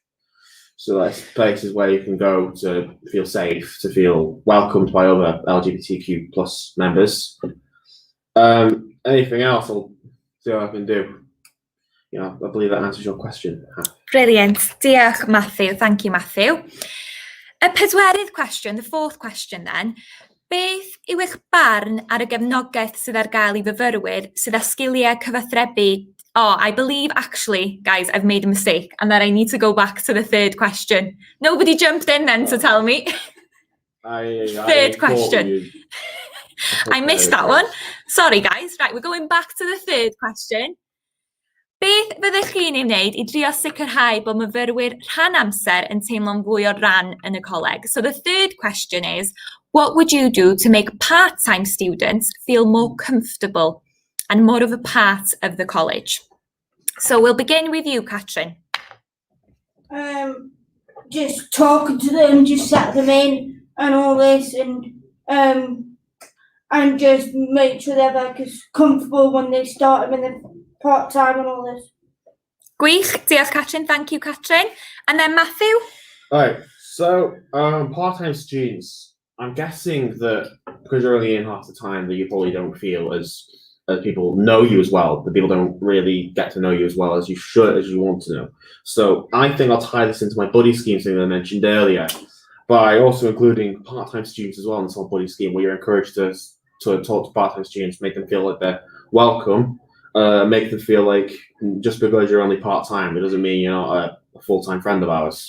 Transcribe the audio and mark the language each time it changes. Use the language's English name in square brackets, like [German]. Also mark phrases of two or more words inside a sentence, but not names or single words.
[English] So that's places where you can go to feel safe, to feel welcomed by other LGBTQ plus members. Anything else, I'll see what I can do. You know, I believe that answers your question. Brilliant. Diolch, Matthew. Thank you, Matthew. [Welsh] Y pedwerydd cwestiwn, [English] the fourth question then. [Welsh] Beth yw eich barn ar y gefnogaeth sydd ar gael I fyfyrwyr sydd â sgiliau cyfathrebu? [English] Oh, I believe actually, guys, I've made a mistake and that I need to go back to the third question. Nobody jumped in then to tell me. Third question. I missed that one. Sorry, guys. Right, we're going back to the third question. [Welsh] Beth fyddech chi'n ei wneud I drio sicrhau bod myfyrwyr rhan amser yn teimlo'n fwy o ran yn y coleg? [English] So the third question is, what would you do to make part-time students feel more comfortable and more of a part of the college? So we'll begin with you, Catrin. Just talking to them, just set them in and all this, and just make sure they're like as comfortable when they start them in the part-time and all this. [Welsh] Gwych, diolch, Catrin. [English] Thank you, Catrin. And then Matthew? All right, so part-time students, I'm guessing that because you're only in half the time, that you probably don't feel as people know you as well, that people don't really get to know you as well as you should, as you want to know. So I think I'll tie this into my buddy scheme thing that I mentioned earlier, by also including part-time students as well in this whole buddy scheme, where you're encouraged to talk to part-time students, make them feel like they're welcome, make them feel like just because you're only part-time, it doesn't mean you're not a full-time friend of ours.